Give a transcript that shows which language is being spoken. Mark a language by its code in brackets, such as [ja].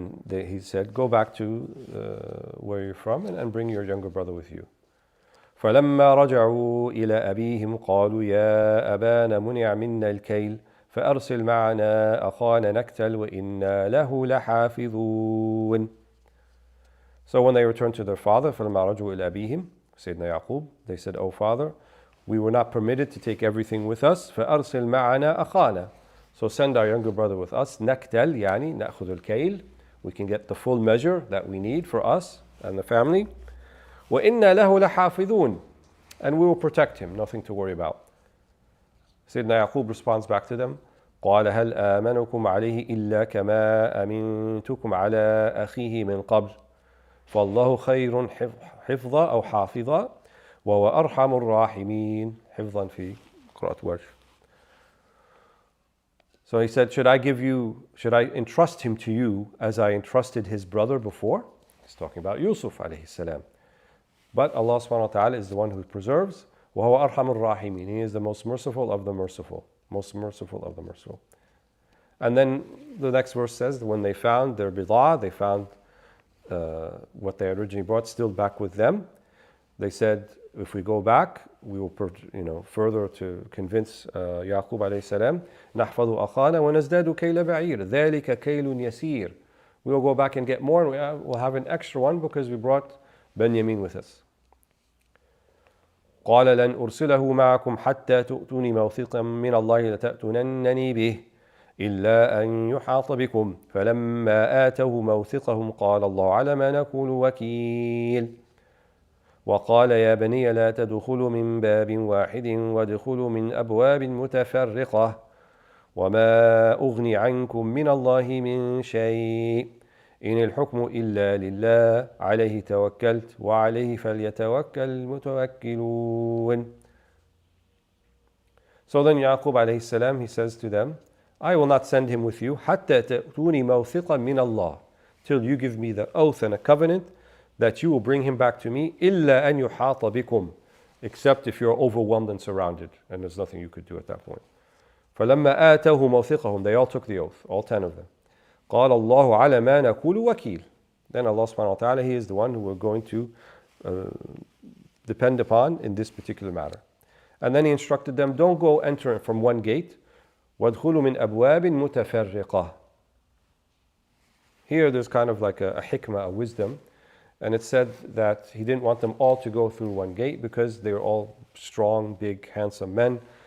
[en] He said, go back to where you're from and bring your younger brother with you. [ar] فلما رجعوا إلى أبيهم قالوا يا أبانا منع منا الكيل فأرسل معنا أخانا نكتل وإنا له لحافظون. [en] So when they returned to their father, [ar] فلما رجعوا إلى أبيهم, [en] Sayyidina Yaqub, they said, "Oh father, we were not permitted to take everything with us. [ar] فأرسل معنا أخانا." [en] So send our younger brother with us. [ar] نكتل يعني نأخذ الكيل. [en] We can get the full measure that we need for us and the family. [ar] وَإِنَّا لَهُ لَحَافِظُونَ. [en] And we will protect him, nothing to worry about. Sayyidina Yaqub responds back to them. [ar] قال هل آمنكم عليه إلا كما أمنتكم على أخيه من قبل فالله خير حفظا أو حافظا وهو أرحم الراحمين. حفظا في قراءة ورش. [en] So he said, should I entrust him to you as I entrusted his brother before? He's talking about Yusuf alayhi salam. But Allah subhanahu wa ta'ala is the one who preserves. [ar] وَهُوَ أَرْحَمُ الرَّاحِمِينَ. [en] He is the most merciful of the merciful. Most merciful of the merciful. And then the next verse says that when they found their bidah, they found what they originally brought still back with them. They said, if we go back, we will further to convince Yaqub alayhi salam, [ar] نَحْفَظُ أَخَانَا وَنَزْدَادُ كَيْلَ بَعِيرٍ ذَلِكَ كَيْلٌ يَسِيرٌ. [en] We will go back and get more, and we'll have an extra one because we brought Benjamin with us. [ar] قال لن أرسله معكم حتى تؤتوني موثقا من الله لتأتونني به إلا أن يحاط بكم فلما آتوه موثقهم قال الله على ما نقول وكيل وقال يا بني لا تدخلوا من باب واحد وادخلوا من أبواب متفرقة وما أغني عنكم من الله من شيء إن الحكم إلا لله عليه توكلت وعليه فليتوكل المتوكلون. [en] So then Yaqub alayhi salam, he says to them, I will not send him with you [ar] حتى تأتوني موثقا من الله, [en] till you give me the oath and a covenant that you will bring him back to me [ar] إلا أن يحاط بكم, [en] except if you're overwhelmed and surrounded and there's nothing you could do at that point. [ar] فلما آتوه موثقهم, [en] they all took the oath, all 10 of them. [ar] قال الله على ما نقول وكيل. [en] Then Allah subhanahu wa ta'ala, He is the one who we're going to depend upon in this particular matter. And then He instructed them, don't go enter from one gate. [ar] وَادْخُلُوا مِنْ أَبْوَابٍ مُتَفَرِّقَةٍ. [en] Here there's kind of like a hikmah, a wisdom. And it said that He didn't want them all to go through one gate because they were all strong, big, handsome men.